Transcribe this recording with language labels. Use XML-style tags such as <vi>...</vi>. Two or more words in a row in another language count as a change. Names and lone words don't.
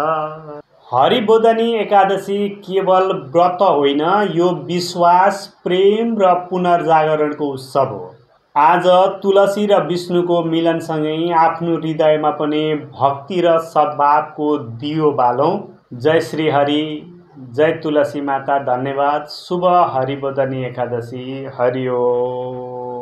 <ne>हरिबोधनी एकादशी केवल व्रत होइन, यो विश्वास, प्रेम र पुनर्जागरणको उत्सव हो। आज तुलसी र विष्णुको मिलनसँगै आफ्नो हृदयमा पनि भक्ति र सद्भावको दियो बालौँ। जय श्री हरि, जय तुलसी माता। धन्यवाद। शुभ हरिबोधनी एकादशी। हरि ओम।</ne>